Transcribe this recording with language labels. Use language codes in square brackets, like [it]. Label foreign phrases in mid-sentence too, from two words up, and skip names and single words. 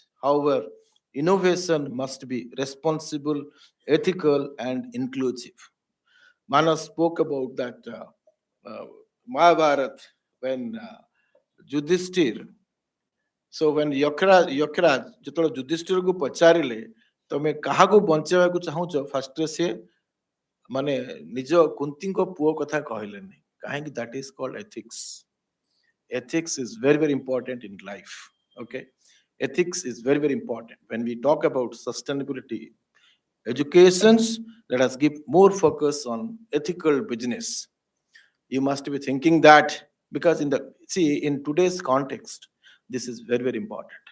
[en] However, innovation must be responsible, ethical, and inclusive. Manas spoke about that Mahabharat when Yudhishthir. So when [or] Yokraj ଯେତେବେଳେ ଯୁଧିଷ୍ଠିରକୁ ପଚାରିଲେ ତମେ କାହାକୁ ବଞ୍ଚେଇବାକୁ ଚାହୁଁଛ, ଫାଷ୍ଟ ସେ ମାନେ ନିଜ କୁନ୍ତୀଙ୍କ ପୁଅ କଥା କହିଲେନି କାହିଁକି? [en] that is called ethics. Ethics is very very important in life. Okay, ethics is very very important when we talk about sustainability educations. Let us give more focus on ethical business. You must be thinking that, because in the see in today's context this is very very important.